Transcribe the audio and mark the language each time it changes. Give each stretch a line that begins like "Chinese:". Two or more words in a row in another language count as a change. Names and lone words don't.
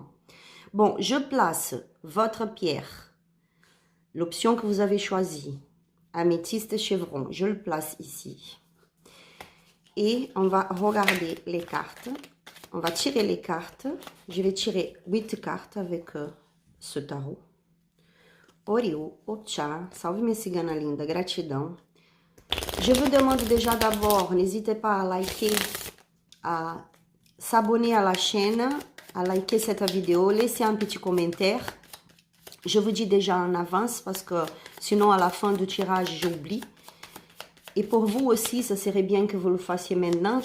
French: Bon, je place votre pierre, l'option que vous avez choisie, améthyste chevron, je le place ici. Et on va regarder les cartes. On va tirer les cartes. Je vais tirer 8 cartes avec ce tarot.
Portuguese: Oriu, Ocha, salve minha cigana linda, gratidão.
French: Je vous demande déjà d'abord, n'hésitez pas à liker, à s'abonner à la chaîne, à liker cette vidéo, laissez un petit commentaire. Je vous dis déjà en avance parce que sinon à la fin du tirage, j'oublie. Et pour vous aussi, ça serait bien que vous le fassiez maintenant.